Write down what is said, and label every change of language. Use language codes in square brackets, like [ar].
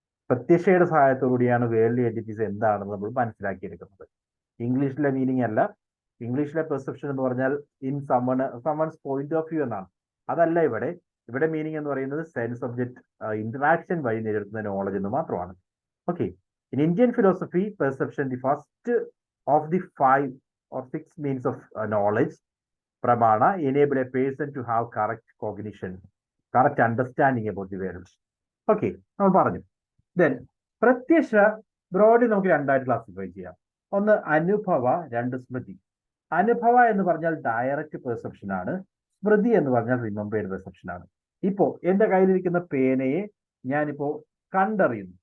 [ml] പ്രത്യക്ഷയുടെ സഹായത്തോടുകൂടിയാണ് world entities എന്താണെന്ന് നമ്മൾ മനസ്സിലാക്കിയെടുക്കുന്നത്. ഇംഗ്ലീഷിലെ മീനിങ് അല്ല. ഇംഗ്ലീഷിലെ പെർസെപ്ഷൻ എന്ന് പറഞ്ഞാൽ [en] in summons point of view [ml] എന്നാണ്. അതല്ല ഇവിടെ മീനിങ് എന്ന് പറയുന്നത് സെൻസ് ഒബ്ജക്ട് ഇന്ററാക്ഷൻ വഴി നേടിയെടുക്കുന്ന നോളജ് എന്ന് മാത്രമാണ്. [en] Okay, in Indian philosophy perception the first of the 5 or 6 means of knowledge pramana enable a person to have correct cognition, correct understanding about the world. [ml] Okay, നമ്മൾ പറഞ്ഞു. Then പ്രത്യക്ഷ broadly നമുക്ക് രണ്ടായിട്ട് classify ചെയ്യാം. ഒന്ന് അനുഭവ, രണ്ട് സ്മൃതി. അനുഭവ എന്ന് പറഞ്ഞാൽ ഡയറക്റ്റ് പെർസെപ്ഷൻ ആണ്. സ്മൃതി എന്ന് പറഞ്ഞാൽ റിമെമ്പേർഡ് പെർസെപ്ഷൻ ആണ്. ഇപ്പോ എന്റെ കയ്യിലിരിക്കുന്ന പേനയെ ഞാനിപ്പോ കണ്ടറിയുന്നു.